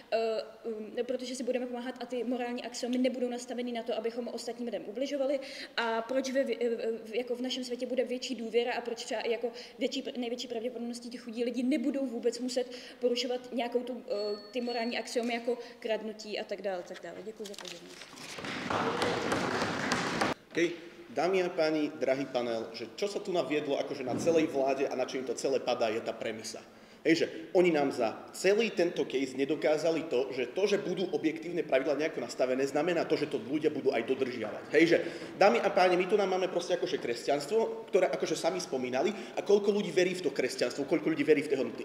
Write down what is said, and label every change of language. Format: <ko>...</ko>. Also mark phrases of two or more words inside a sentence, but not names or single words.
<cs>a ty morální axiomy nebudou nastaveny na to, abychom ostatním lidem ubližovali a proč jako v našem světě bude větší důvěra a proč třeba jako největší pravděpodobností ty chudí lidi nebudou vůbec muset porušovat nějakou ty morální axiomy jako kradnutí a tak dále, tak dále. Děkuji za pozornost.</cs> <sk>Okay. Dámy a páni, drahý panel, že čo sa tu naviedlo akože na celej vláde a na čím to celé padá, je tá premisa. Hej, že oni nám za celý tento case nedokázali to, že budú objektívne pravidlá nejako nastavené, znamená to, že to ľudia budú aj dodržiavať. Hej, že dámy a páni, my tu nám máme proste akože kresťanstvo, ktoré akože sami spomínali a koľko ľudí verí v to kresťanstvo, koľko ľudí verí v tie hodnoty.</sk>